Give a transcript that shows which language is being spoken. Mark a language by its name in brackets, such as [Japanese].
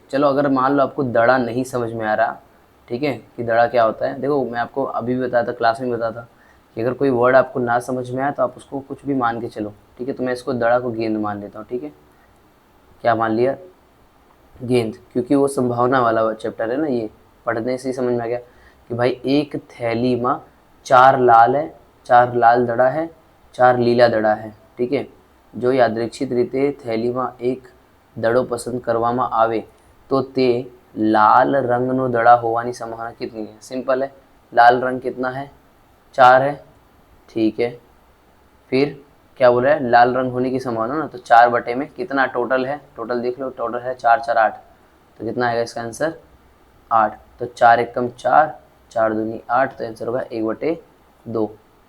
[Hindi] चलो अगर मान लो आपको दड़ा नहीं समझ में आ रहा, ठीक है, कि दड़ा क्या होता है, देखो मैं आपको अभी भी बताया था, क्लास में बताया था कि अगर कोई वर्ड आपको ना समझ में आए तो आप उसको कुछ भी मान के चलो, ठीक है। तो मैं इसको दड़ा को गेंद मान लेता हूँ, ठीक है। क्या मान लिया, गेंद, क्योंकि वो संभावना वाला चैप्टर है ना, ये पढ़ने से ही समझ में आ गया। कि भाई एक थैली में 4 लाल है, 4 लाल दड़ा है, 4 [Gujarati] લીલા દડા [Hindi] है, ठीक है। जो [Gujarati] યાદૃચ્છિક રીતે થેલીમાં એક દડો પસંદ કરવામાં આવે તો તે लाल रंगનો દડા હોવાની સંભાવના [Hindi] कितनी है। सिंपल है, लाल रंग कितना है, 4 है, ठीक है। फिर क्या बोल रहा है, लाल रंग होने की संभावना ना, तो 4 बटे में कितना टोटल है, टोटल देख लो, टोटल है 4 4 8, तो कितना आएगा इसका आंसर 8। तो 4 एकम 4, 4 दूनी 8, तो आंसर होगा 1/2।